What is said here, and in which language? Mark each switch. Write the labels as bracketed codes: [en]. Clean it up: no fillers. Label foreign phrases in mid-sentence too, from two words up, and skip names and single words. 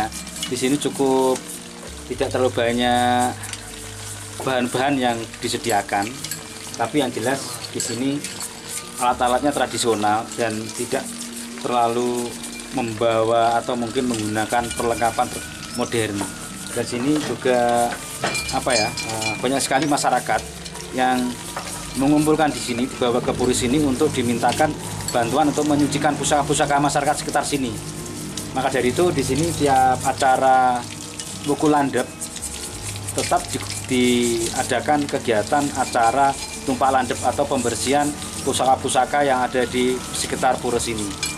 [id] Di sini cukup tidak terlalu banyak bahan-bahan yang disediakan, tapi yang jelas di sini alat-alatnya tradisional dan tidak terlalu membawa atau mungkin menggunakan perlengkapan modern. Dan sini juga banyak sekali masyarakat yang mengumpulkan di sini, dibawa ke puri sini untuk dimintakan bantuan untuk menyucikan pusaka-pusaka masyarakat sekitar sini. Maka dari itu di sini tiap acara Wuku Landep tetap diadakan kegiatan acara Tumpak Landep atau pembersihan pusaka-pusaka yang ada di sekitar pura sini.